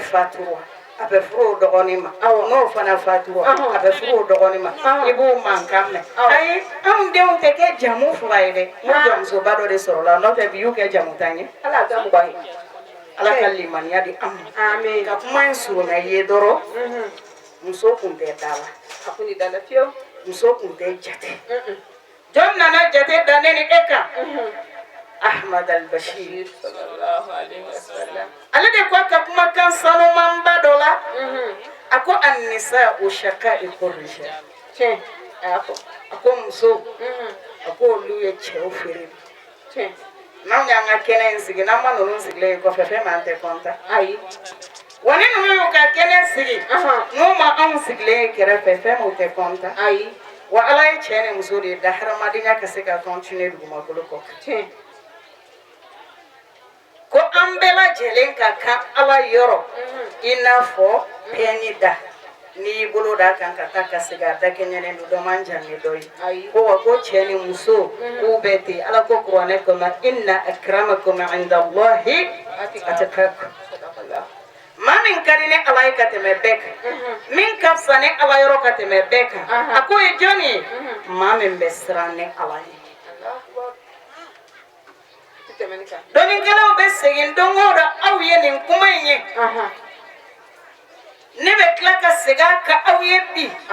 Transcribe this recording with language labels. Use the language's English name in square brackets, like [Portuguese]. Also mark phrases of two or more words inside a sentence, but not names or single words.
[Bambara] fatura a bɛ furu o dɔgɔnin ma n'o fana fatura a bɛ furu o dɔgɔnin ma i b'o mankan mɛn ayi anw denw tɛ kɛ jamu fila ye dɛ n jɔmusoba dɔ de sɔrɔla n'o tɛ bi y'u kɛ jamu tan ye ala ka mugan ye ala ka limaniya di an ma ka kuma in surunya ye dɔrɔn muso kun tɛ da la a kun da la fiyewu muso kun tɛ jate jɔn nana jate da ne ni e kan Ahmad al-Bashir [Arabic] صلى الله عليه وسلم [Bambara] ale de ko ka kumakan sanumanba dɔ la a ko [Arabic] النساء شقائق الرجال [Bambara] tiɲɛ a ko muso a ko olu ye cɛw feere tiɲɛ n'anw y'an ka kɛnɛ in sigi n'an ma ninnu sigilen kɔfɛ fɛn m'an tɛ kɔntan ayi wa ni ninnu y'u ka kɛnɛ sigi n'u ma anw sigilen kɛrɛfɛ fɛn m'u tɛ kɔntan ayi wa ala ye cɛ ni muso de da hadamadenya ka se ka continuer dugumakolo kɔ tiɲɛ ko an bɛɛ lajɛlen ka kan ala yɔrɔ i n'a fɔ pɛni da n'i y'i bolo d'a kan ka taa ka segin a da kɛɲɛnen don dɔ man jan ni dɔ ye ko wa ko cɛ ni muso k'u bɛɛ ten ala ko kuranɛ kɔnɔ [Arabic] إن أكرمكم عند الله أتقاكم [Bambara] maa min ka di ni ala ye ka tɛmɛ bɛɛ kan min ka fisa ni ala yɔrɔ ka tɛmɛ bɛɛ kan a ko ye jɔn ye maa min bɛ siran ni ala ye dɔnnikɛlaw bɛ segin don o don aw ye nin kuma in ye ne bɛ tila ka segin a kan aw ye bi